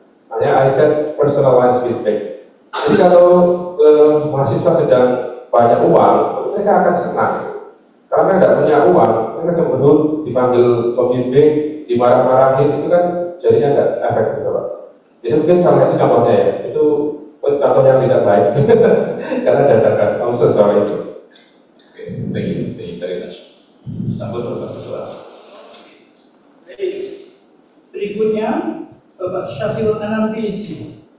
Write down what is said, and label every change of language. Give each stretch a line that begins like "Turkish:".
English: Makanya I said personalized feedback.
Indonesian: Jadi kalau mahasiswa sedang banyak uang, mereka akan senang. Karena tidak punya uang, mereka cenderung dipanggil pembimbing, dimarah-marahin, itu kan jadinya tidak efektif Pak. Jadi mungkin salah satu contohnya ya, itu contoh yang tidak baik. Karena dadakan,
English: I'm so sorry. Okay, thank you very much.
Indonesian: Sambut Bapak Ketua. Baik, berikutnya Bapak Syafil Anam PhD.